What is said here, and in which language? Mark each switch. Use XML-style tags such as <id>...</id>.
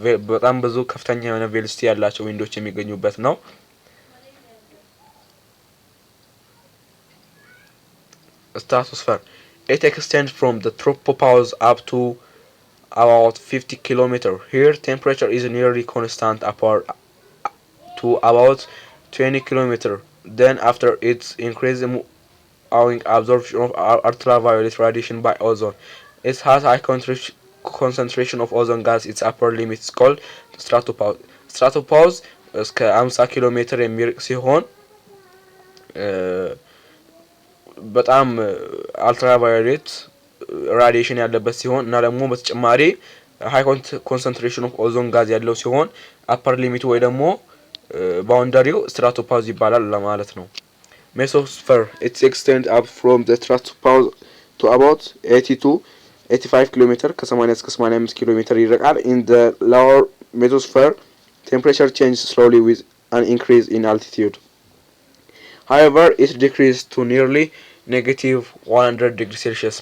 <am>በጣም ብዙ ከፍተኛ የሆነ ቬሎሲቲ ያላቸው ዊንዶች የሚገኙበት ነው። stratosphere.</am> <en>It extends from the tropopause up to about 50 kilometers. Here temperature is nearly constant upward to about 20 kilometers. Then after its increase owing absorption of ultraviolet radiation by ozone. It has high concentration of ozone gas. Its upper limit is called stratopause.</en> <am>Stratopause እስከ 50 ኪሎ ሜትር የሚርቅ ሲሆን በጣም አልትራቫዮሌት ራዲዬሽን ያለበት ሲሆን እና ደግሞ በተጨማሪ ሃይ ኮንሰንትሬሽን ኦፍ ኦዞን ጋዝ ያለው ሲሆን አፐር ሊሚቱ ወይ ደግሞ ባውንደሪው ስትራቶፓውዝ ይባላል ለማለት ነው።</am> <en>Mesosphere it extends up from the stratopause to about 80 to 85 km</en> <am>ከ80 እስከ 85 ኪሎ ሜትር ይርቃል።</am> <en>In the lower mesosphere temperature changes slowly with an increase in altitude. However, it decreases to nearly -100 degrees Celsius.</en>